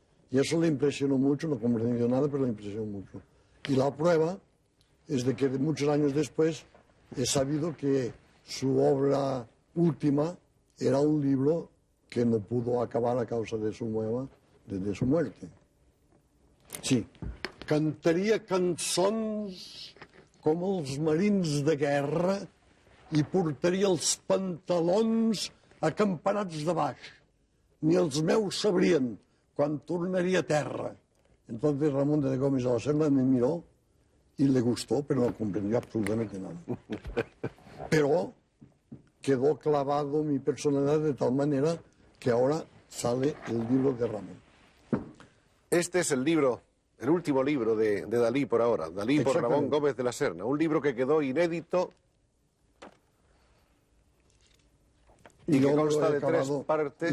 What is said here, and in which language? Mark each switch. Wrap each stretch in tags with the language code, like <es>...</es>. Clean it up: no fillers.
<es>Y eso le impresionó mucho, no comprendió nada, pero le impresionó mucho. Y la prueba es de que muchos años después he sabido que su obra última era un libro que no pudo acabar a causa de su muerte.</es> <ca>Sí, cantaria cançons com els marins de guerra i portaria els pantalons acampanats de baix. Ni els meus sabrien quan tornaria a terra.</ca> <es>Entonces Ramón de Gómez de la Serna me miró y le gustó, pero no comprendió absolutamente nada. Pero quedó clavado mi personalidad de tal manera que ahora sale el libro de Ramón. Este es el libro, el último libro de Dalí por ahora, Dalí por Ramón Gómez de la Serna, un libro que quedó inédito y que consta de 3 partes.</es>